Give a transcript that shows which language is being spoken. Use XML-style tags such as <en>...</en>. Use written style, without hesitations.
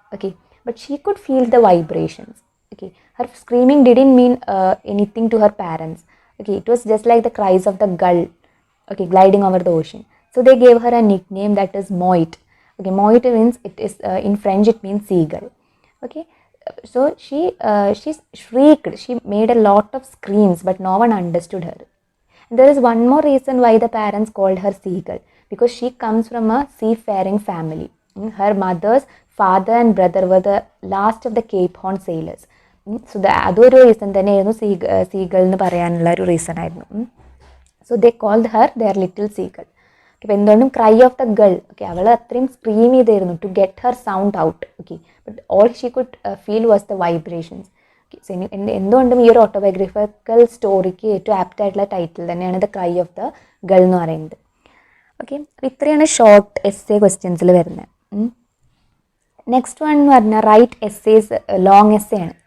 <en>Okay, but she could feel the vibrations. Okay, her screaming didn't mean anything to her parents. Okay, it was just like the cries of the gull, okay, gliding over the ocean. So they gave her a nickname, that is Moit. Okay, Moit means, it is in French it means seagull. Okay, so she shrieked, she made a lot of screams, but no one understood her. And there is one more reason why the parents called her Seagull, because she comes from a seafaring family. Her mother's father and brother were the last of the Cape Horn sailors.</en> <ml>So അതൊരു reason തന്നെയായിരുന്നു seagull എന്ന് പറയാനുള്ള ഒരു reason ആയിരുന്നു.</ml> <en>So they called her their little Seagull.</en> <ml>അപ്പോൾ എന്തുകൊണ്ടും cry of the ഗൾ, okay, അവൾ അത്രയും സ്ക്രീം ചെയ്തായിരുന്നു</ml> <en>To get her sound out. Okay, but all she could feel was the vibrations.</en> <ml>എന്തുകൊണ്ടും ഈ ഒരു ഓട്ടോബയോഗ്രഫിക്കൽ സ്റ്റോറിക്ക് ഏറ്റവും ആപ്റ്റ് ആയിട്ടുള്ള ടൈറ്റിൽ തന്നെയാണ് ദ ക്രൈ ഓഫ് ദ ഗൾ എന്ന് പറയുന്നത്. ഓക്കെ, അപ്പോൾ ഇത്രയാണ് ഷോർട്ട് എസ്സേ ക്വസ്റ്റ്യൻസിൽ വരുന്നത്. നെക്സ്റ്റ് വൺ എന്ന് പറഞ്ഞാൽ റൈറ്റ് എസ്സേസ്, ലോങ് എസ്സേ ആണ്.</ml>